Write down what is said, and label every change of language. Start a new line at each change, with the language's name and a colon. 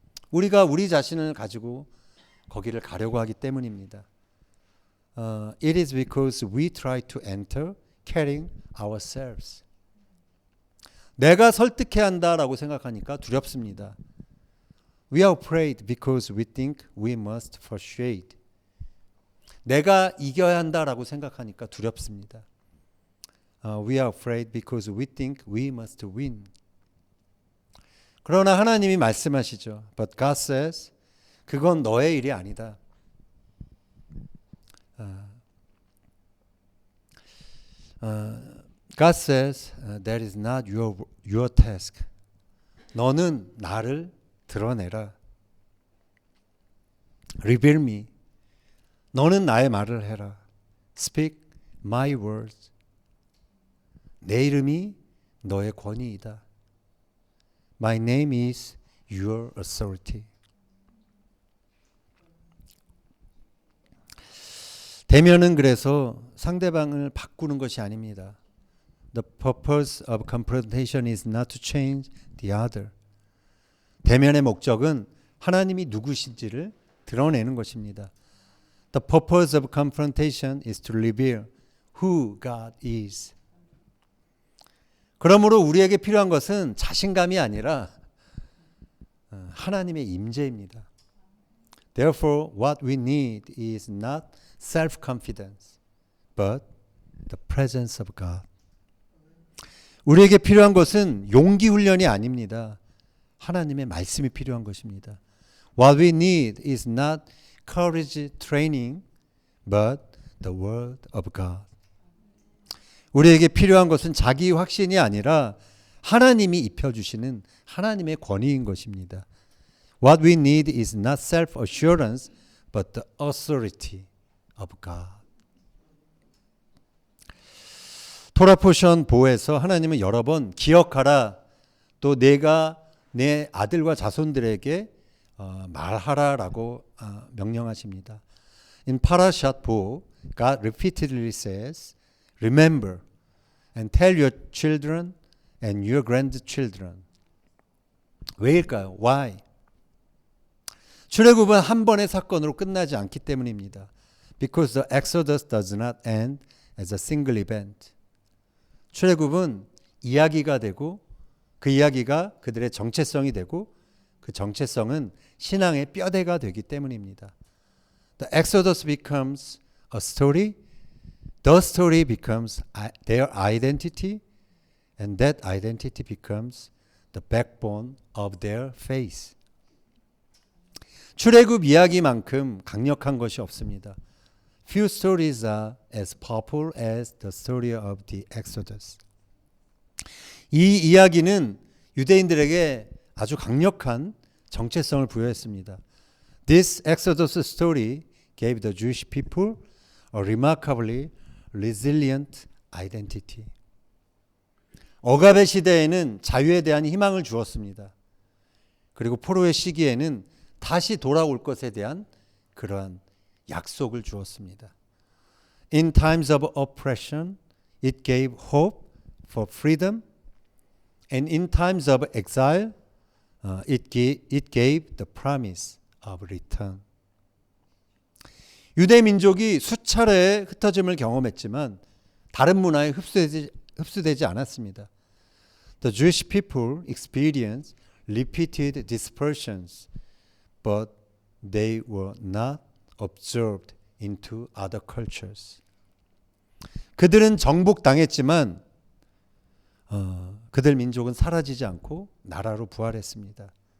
Korean: 우리가 우리 자신을 가지고 거기를 가려고 하기 때문입니다.
English: It is because we try to enter carrying ourselves.
Korean: 내가 설득해야 한다라고 생각하니까 두렵습니다.
English: We are afraid because we think we must persuade.
Korean: 내가 이겨야 한다라고 생각하니까 두렵습니다.
English: We are afraid because we think we must win.
Korean: 그러나 하나님이 말씀하시죠.
English: But God says,
Korean: 그건 너의 일이 아니다.
English: God says, that is not your task.
Korean: 너는 나를 드러내라.
English: Reveal me.
Korean: 너는 나의 말을 해라.
English: Speak my words.
Korean: 내 이름이 너의 권위이다.
English: My name is your authority.
Korean: 대면은 그래서 상대방을 바꾸는 것이 아닙니다.
English: The purpose of confrontation is not to change the other.
Korean: 대면의 목적은 하나님이 누구신지를 드러내는 것입니다.
English: The purpose of confrontation is to reveal who God is.
Korean: 그러므로 우리에게 필요한 것은 자신감이 아니라 하나님의 임재입니다.
English: Therefore, what we need is not self-confidence, but the presence of God.
Korean: 우리에게 필요한 것은 용기 훈련이 아닙니다. 하나님의 말씀이 필요한 것입니다.
English: What we need is not courage training, but the word of God.
Korean: 우리에게 필요한 것은 자기 확신이 아니라 하나님이 입혀주시는 하나님의 권위인 것입니다.
English: What we need is not self-assurance, but the authority of God.
Korean: 토라 포션 보에서 하나님은 여러 번 기억하라, 또 내가 내 아들과 자손들에게 말하라라고 명령하십니다.
English: In Parashat Bo, God repeatedly says, remember and tell your children and your grandchildren.
Korean: 왜일까요?
English: Why?
Korean: 출애굽은 한 번의 사건으로 끝나지 않기 때문입니다.
English: Because the Exodus does not end as a single event.
Korean: 출애굽은 이야기가 되고 그 이야기가 그들의 정체성이 되고 그 정체성은 신앙의 뼈대가 되기 때문입니다.
English: The Exodus becomes a story. The story becomes their identity, and that identity becomes the backbone of their faith.
Korean: 출애굽 이야기만큼 강력한 것이 없습니다.
English: Few stories are as powerful as the story of the Exodus.
Korean: 이 이야기는 유대인들에게 아주 강력한 정체성을 부여했습니다.
English: This Exodus story gave the Jewish people a remarkably resilient identity.
Korean: 억압의 시대에는 자유에 대한 희망을 주었습니다. 그리고 포로의 시기에는 다시 돌아올 것에 대한 그러한 약속을 주었습니다.
English: In times of oppression, it gave hope for freedom, and in times of exile, it gave the promise of return.
Korean: 유대 민족이 수차례 흩어짐을 경험했지만 다른 문화에 흡수되지 않았습니다.
English: The Jewish people experienced repeated dispersions, but they were not absorbed into other cultures.
Korean: 그들은 정복당했지만 그들 민족은 사라지지 않고 나라로 부활했습니다.